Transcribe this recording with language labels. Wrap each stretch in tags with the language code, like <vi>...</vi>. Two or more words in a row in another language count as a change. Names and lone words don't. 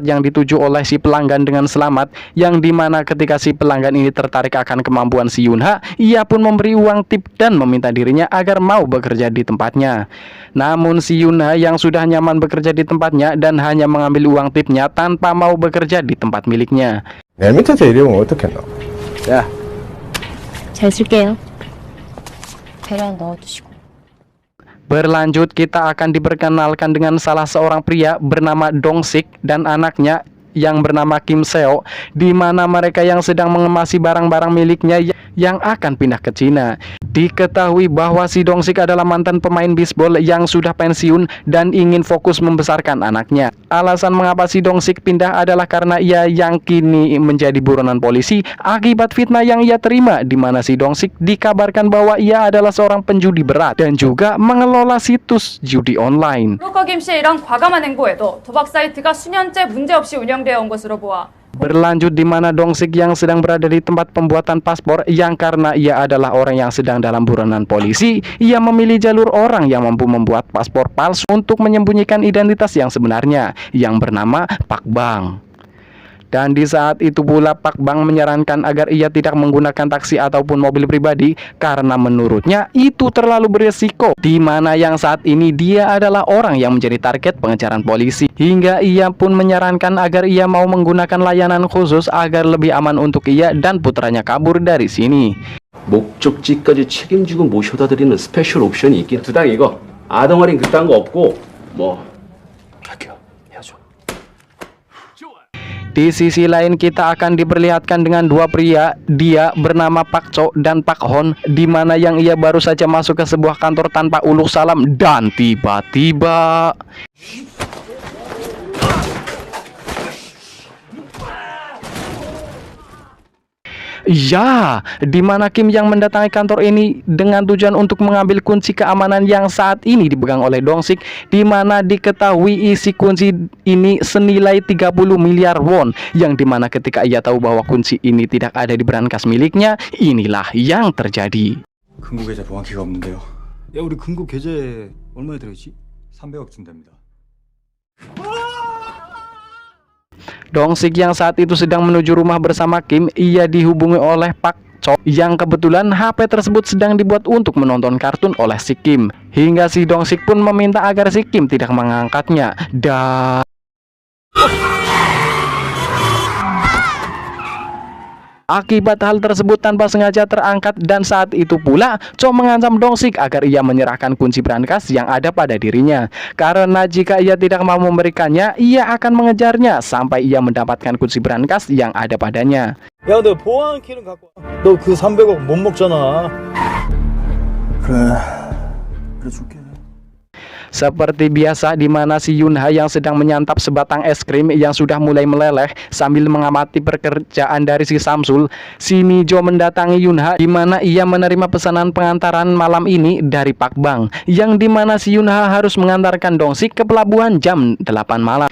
<id>yang dituju oleh si pelanggan dengan selamat, yang dimana ketika si pelanggan ini tertarik akan kemampuan si Yunha, ia pun memberi uang tip dan meminta dirinya agar mau bekerja di tempatnya. Namun si Yunha yang sudah nyaman bekerja di tempatnya dan hanya mengambil uang tipnya tanpa mau bekerja di tempat miliknya.</id> <ko>내 밑에서 일해보면 어떻겠노? 야, 잘 쓸게요. 배랑 넣어두시고.</ko> <id>Berlanjut kita akan diperkenalkan dengan salah seorang pria bernama Dong Sik dan anaknya yang bernama Kim Seo, di mana mereka yang sedang mengemasi barang-barang miliknya yang akan pindah ke Cina. Diketahui bahwa si Dong-sik adalah mantan pemain bisbol yang sudah pensiun dan ingin fokus membesarkan anaknya. Alasan mengapa si Dong-sik pindah adalah karena ia yang kini menjadi buronan polisi akibat fitnah yang ia terima, di mana si Dong-sik dikabarkan bahwa ia adalah seorang penjudi berat dan juga mengelola situs judi online.</id> <ko>브로커 김 씨의 이런 과감한 행보에도 도박 사이트가 수년째 문제없이 운영되어 온 것으로 보아</ko> <id>Berlanjut di mana Dong-sik yang sedang berada di tempat pembuatan paspor yang karena ia adalah orang yang sedang dalam buronan polisi, ia memilih jalur orang yang mampu membuat paspor palsu untuk menyembunyikan identitas yang sebenarnya yang bernama Pak Bang. Dan di saat itu pula Pak Bang menyarankan agar ia tidak menggunakan taksi ataupun mobil pribadi karena menurutnya itu terlalu berisiko, di mana yang saat ini dia adalah orang yang menjadi target pengejaran polisi. Hingga ia pun menyarankan agar ia mau menggunakan layanan khusus agar lebih aman untuk ia dan putranya kabur dari sini.</id> <ko>목적지까지 책임지고 모셔다 드리는 스페셜 옵션이 있긴 두당 이거 아동 할인 그딴 거 없고 뭐 할게요 해야죠.</ko> <id>Di sisi lain kita akan diperlihatkan dengan dua pria, dia bernama Pak Cho dan Pak Hon, di mana yang ia baru saja masuk ke sebuah kantor tanpa uluh salam dan tiba-tiba ya, di mana Kim yang mendatangi kantor ini dengan tujuan untuk mengambil kunci keamanan yang saat ini dipegang oleh Dong-sik, di mana diketahui isi kunci ini senilai 30 miliar won, yang dimana ketika ia tahu bahwa kunci ini tidak ada di berangkas miliknya, inilah yang terjadi.</id> <ko>금고 계좌 보안키가 없는데요. 야, 우리 금고 계좌에 얼마나 들어있지? 300억 준답니다.</ko> <id>Dong-sik yang saat itu sedang menuju rumah bersama Kim, ia dihubungi oleh Pak Cho yang kebetulan HP tersebut sedang dibuat untuk menonton kartun oleh si Kim. Hingga si Dong-sik pun meminta agar si Kim tidak mengangkatnya. Dan akibat hal tersebut tanpa sengaja terangkat, dan saat itu pula Cho mengancam Dong-sik agar ia menyerahkan kunci berangkas yang ada pada dirinya. Karena jika ia tidak mau memberikannya, ia akan mengejarnya sampai ia mendapatkan kunci berangkas yang ada padanya.</id> <ko>야, 너 보안 키는 갖고 와. 너 그 300억 못 먹잖아. 그래 줄게.</ko> <id>Seperti biasa, di mana si Yunha yang sedang menyantap sebatang es krim yang sudah mulai meleleh sambil mengamati pekerjaan dari si Samsul, si Mijo mendatangi Yunha, di mana ia menerima pesanan pengantaran malam ini dari Pak Bang, yang di mana si Yunha harus mengantarkan Dong-sik ke pelabuhan jam 8 malam.</id>